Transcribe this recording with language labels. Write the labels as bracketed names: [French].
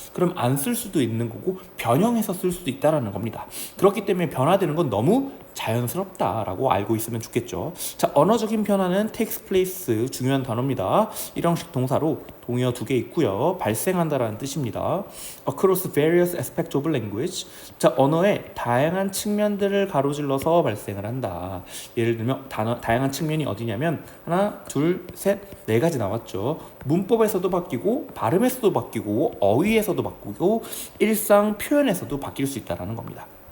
[Korean] 그럼 안 쓸 수도 있는 거고 변형해서 쓸 수도 있다라는 겁니다. 그렇기 때문에 변화되는 건 너무 자연스럽다라고 알고 있으면 좋겠죠. 자, 언어적인 변화는 [English] takes place, [Korean] 중요한 단어입니다. 일형식 동사로 동의어 2개 있고요. 발생한다라는 뜻입니다. [English] Across various aspects of language. [Korean] 자, 언어의 다양한 측면들을 가로질러서 발생을 한다. 예를 들면 다양한 측면이 어디냐면 하나, 둘, 셋, 네 가지 나왔죠. 문법에서도 바뀌고, 발음에서도 바뀌고, 어휘에서도 바뀌고, 일상 표현에서도 바뀔 수 있다는 겁니다.